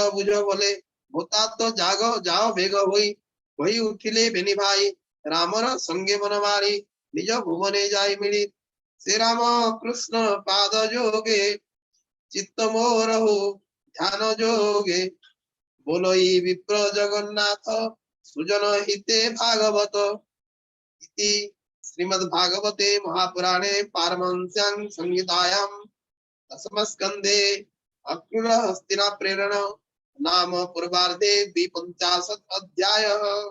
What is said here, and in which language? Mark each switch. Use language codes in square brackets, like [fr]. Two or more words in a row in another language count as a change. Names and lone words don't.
[or] ବୁଝ ବୋଲେ ଭୂତାତ ଜାଗ ଯାଅ ବେଗ ହୋଇ କହି ଉଠିଲେ ବେନି ଭାଇ ରାମର ସଙ୍ଗେ ମନ ମାରି ନିଜ ଭୁବନେ ଯାଇ ମିଳି ସେ ରାମ କୃଷ୍ଣ ପାଦ ଯୋଗେ ଚିତ୍ତ ମୋର ହଉ ଧ୍ୟାନ ଯୋଗେ ବୋଲଇ ବିପ୍ର ଜଗନ୍ନାଥ ସୁଜନ ହିତେ ଭାଗବତ [sa] इति श्रीमद् भागवते महापुराणे पारमहंस्यां संहितायां दशमस्कन्धे अक्रूर हस्तिना प्रेरण नाम पूर्वार्धे 55 अध्यायः।